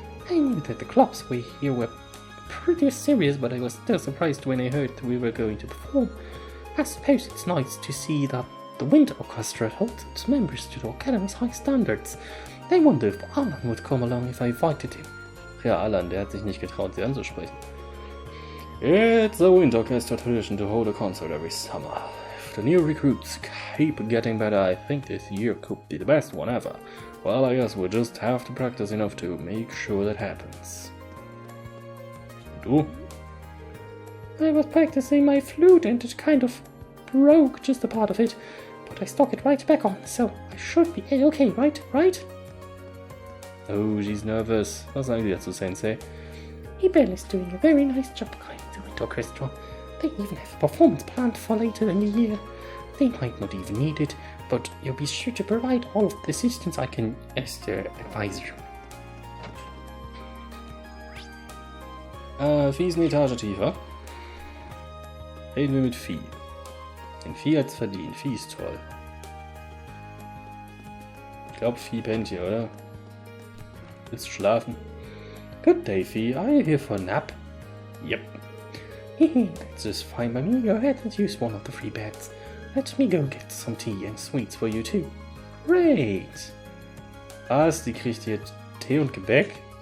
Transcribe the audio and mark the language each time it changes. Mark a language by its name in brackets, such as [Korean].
[English] I knew that the clubs we here were pretty serious, but I was still surprised when I heard that we were going to perform. I suppose it's nice to see that the Wind Orchestra holds its members to the Academy's high standards. I wonder if Alan would come along if I invited him. [German] Ja, Alan, der hat sich nicht getraut, sie anzusprechen. [English] It's a Wind Orchestra tradition to hold a concert every summer. If the new recruits keep getting better, I think this year could be the best one ever. Well, I guess we'll just have to practice enough to make sure that happens. [German] Du? [English] I was practicing my flute and it kind of broke just a part of it, but I stuck it right back on, so I should be okay, right? Oh, she's nervous. [German] Was sagen Sie dazu, Sensei? [English] Ebel is doing a very nice job guiding the Wind Orchestra. They even have a performance planned for later in the year. They might not even need it, but you'll be sure to provide all of the assistance I can as their advisor. [German] Vieh ist eine Etage tiefer. Reden wir mit Vieh. Denn Vieh hat's verdient. Vieh ist toll. Ich glaube, Vieh pennt hier, oder? Willst du schlafen? [English] Good day, Vieh. Are you here for a nap? Yep. That's just fine by me. Go ahead and use one of the free beds. Let me go get some tea and sweets for you too. Great! [German] Was? Die kriegt hier Tee und Gebäck?